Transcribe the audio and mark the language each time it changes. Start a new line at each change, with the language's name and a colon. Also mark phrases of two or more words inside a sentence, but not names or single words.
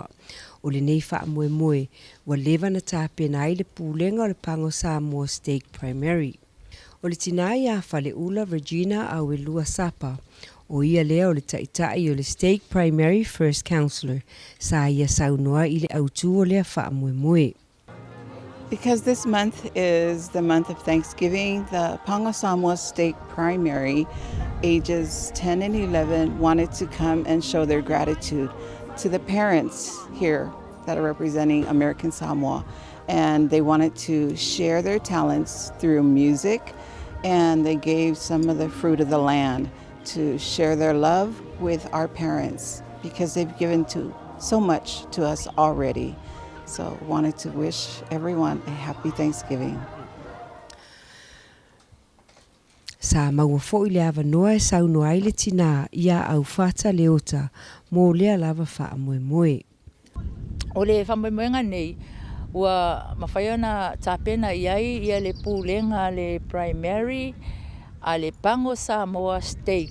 Samoan: O le nei whaamoemoe wa lewa na tāpena ai le pūlenga o le pango Samoa State Primary. O le tina ia whale ula Regina au e lua sapa. O ia lea o le taitai o le
English: State Primary First Counselor,
Samoan: sa ia saunoa i le autu o lea whaamoemoe.
English: Because this month is the month of Thanksgiving, the Pango Samoa State Primary, ages 10 and 11, wanted to come and show their gratitude to the parents here that are representing American Samoa. And they wanted to share their talents through music, and they gave some of the fruit of the land to share their love with our parents because they've given so much to us already. So wanted to wish everyone a happy Thanksgiving.
Samoan: Sa maua fo i le ava noa e sauno ai le tina ia au fata leota mō lea lava wha moe moe. O le whamoemoenga nei, ua mawhai ona tāpena iai ia le pūlenga le primary a le Pango Samoa Stake.